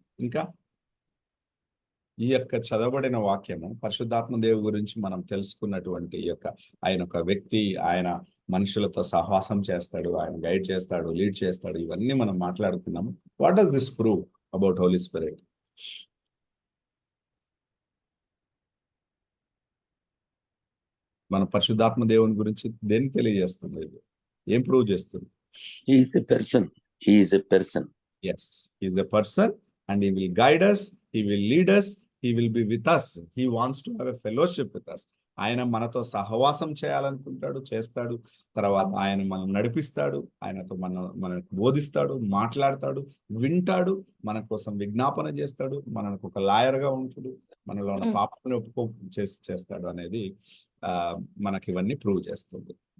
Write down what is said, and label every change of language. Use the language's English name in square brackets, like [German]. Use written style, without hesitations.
[Telugu] ఇంకా ఈ యొక్క చదవబడిన వాక్యము పరిశుద్ధాత్మ దేవుడి గురించి మనం తెలుసుకున్నటువంటి ఆయన ఒక వ్యక్తి, ఆయన మనుషులతో సహవాసం చేస్తాడు, ఆయన గైడ్ చేస్తాడు, లీడ్ చేస్తాడు, ఇవన్నీ మనం మాట్లాడుకున్నాము. [English] What does this prove about Holy Spirit? [Telugu] మన పరిశుద్ధాత్మ దేవుని గురించి దేన్ని తెలియజేస్తుంది? ఏం ప్రూవ్ చేస్తుంది? [English] He is a person. He is a person. Yes, he is a person and he will guide us, he will lead us, he will be with us. He wants to have a fellowship with us. [Telugu] ఆయన మనతో సహవాసం చేయాలనుకుంటాడు, చేస్తాడు. తర్వాత ఆయన మనం నడిపిస్తాడు, ఆయనతో మనకు బోధిస్తాడు, మాట్లాడతాడు, వింటాడు, మన కోసం విజ్ఞాపన చేస్తాడు, మనకు ఒక లాయర్గా ఉంటాడు, మనలో ఉన్న పాపాలను ఒప్పుకో చేస్తాడు అనేది మనకి ఇవన్నీ ప్రూవ్ చేస్తుంది.